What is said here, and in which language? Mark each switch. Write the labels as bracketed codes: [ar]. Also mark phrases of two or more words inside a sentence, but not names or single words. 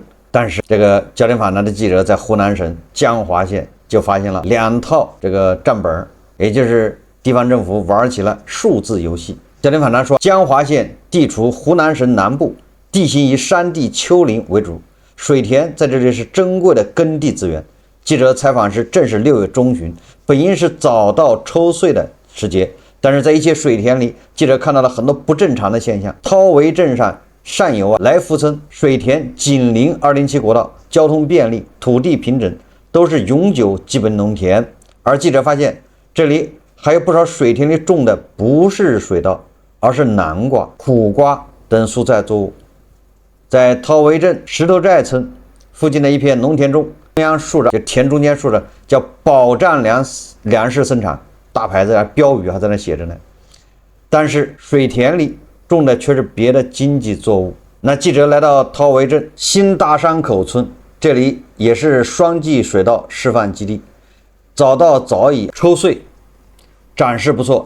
[zh] 但是這個焦點訪談的記者在湖南省江華縣就發現了2套這個賬本，也就是地方政府玩起了數字遊戲。焦點訪談說，江華縣地處湖南省南部，地形以山地丘陵為主，水田在這裡是珍貴的耕地資源。記者採訪時正是6月中旬，本應是早稻抽穗的時節，但是在一些水田裡，記者看到了很多不正常的现象。濤圍鎮上游來福村水田緊鄰207國道，交通便利，土地平整，都是永久基本農田。而記者發現，這裡還有不少水田裡種的不是水稻，而是南瓜、苦瓜等蔬菜作物。在陶围鎮石頭寨村附近的一片農田中，中央竖着，就田中间竖着叫保障粮食生產大牌子啊，標語還在那寫着呢。但是水田裡種的卻是別的經濟作物。那記者來到陶圍鎮新大山口村，這裡也是雙季水稻示範基地，早稻早已抽穗，展示不錯。